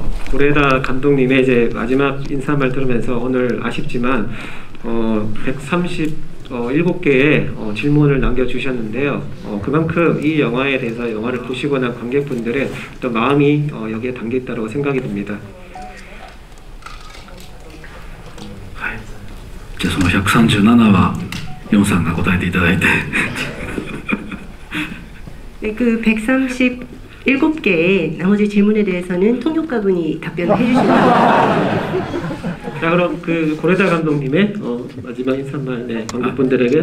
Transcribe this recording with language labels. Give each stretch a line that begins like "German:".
Korean: 고레다 감독님의 이제 마지막 인사말 들으면서 오늘 아쉽지만 137개의 질문을 남겨주셨는데요. 그만큼 이 영화에 대해서 영화를 보시고 난 관객분들의 또 마음이 여기에 담겨 있다고 생각이 듭니다.
Japanese: じゃあその137はヨンさんが答えていただいて。
Korean: 네, 그 137개의 나머지 질문에 대해서는 통역가분이 답변을 해주십니다. 자, 그럼 그 고레다 감독님의 마지막 인사말, 네, 관객분들에게.